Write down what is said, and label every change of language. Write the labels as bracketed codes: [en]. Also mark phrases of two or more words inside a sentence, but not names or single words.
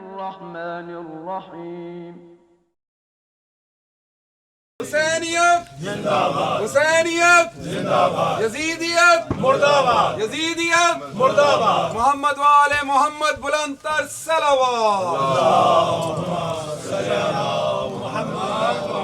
[ar] الرحمن الرحيم. [ur] حسینیت زندہ باد، حسینیت زندہ باد، یزیدیت مردہ باد، یزیدیت مردہ باد، محمد وآل محمد بلند تر صلوات. [ar] اللہم صلی علی محمد.